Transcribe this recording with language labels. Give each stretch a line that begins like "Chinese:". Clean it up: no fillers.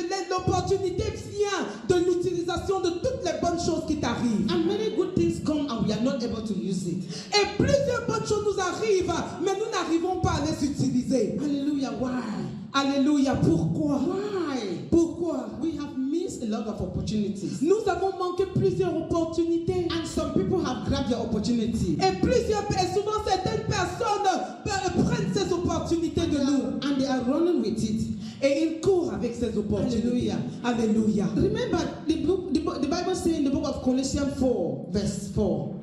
French: L'opportunité vient de l'utilisation de toutes les bonnes choses qui t'arrivent.
English: And many good things come and we are not able to use it.
French: Et plusieurs bonnes choses nous arrivent, mais nous n'arrivons pas à les utiliser.
English: Hallelujah. Why?
French: Alléluia. Pourquoi?
English: Why?
French: Pourquoi?
English: We have missed a lot of opportunities.
French: Nous avons manqué plusieurs opportunités.
English: And some people have grabbed their opportunity.
French: Et souvent certaines personnes prennent ces opportunités de nous.
English: And they are running with it.
French: Et ils courent avec ces opportunités. Alléluia.
English: Remember, the Bible says in the book of Colossians 4, verse 4.